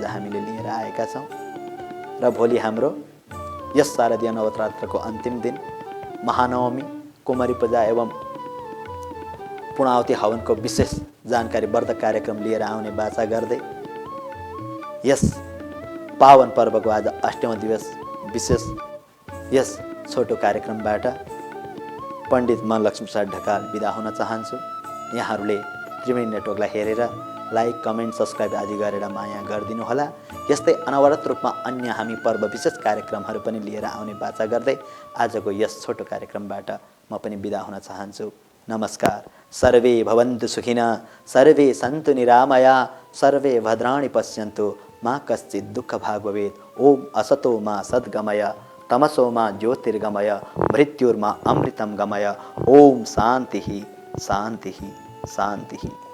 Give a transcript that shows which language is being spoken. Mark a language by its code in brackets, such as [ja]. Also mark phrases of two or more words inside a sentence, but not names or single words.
[ne] हामीले लिएर आएका छौँ र भोलि हाम्रो यस शारदीय नवरात्रको अन्तिम दिन महानवमी, कुमारी पूजा एवं पूर्णाहुति हवनको विशेष जानकारीवर्धक कार्यक्रम लिएर आउने बाचा गर्दै यस पावन पर्वको आज 8औं दिवस विशेष यस छोटो कार्यक्रमबाट पण्डित मनलक्ष्मी प्रसाद ढकाल बिदा हुन चाहन्छु। यहाँहरूले त्रिवेणी नेटवर्कलाई हेरेर [en] like, comment, subscribe [ne] आदि गरेर माया गरिदिनु होला। यस्तै अनवरत रूपमा अन्य हामी पर्व विशेष कार्यक्रमहरू पनि लिएर आउने बाचा गर्दै आजको यस छोटो कार्यक्रमबाट म पनि बिदा हुन चाहन्छु। नमस्कार। [sa] सर्वे भवन्तु सुखिनः, सर्वे सन्तु निरामया, सर्वे भद्राणि पश्यन्तु, मा कश्चित् दुःखभाग् भवेत्। ओम असतो मा सद्गमय, तमसो मा ज्योतिर्गमय, मृत्युर्मा अमृतं गमय। ओम शान्तिः शान्तिः शान्तिः।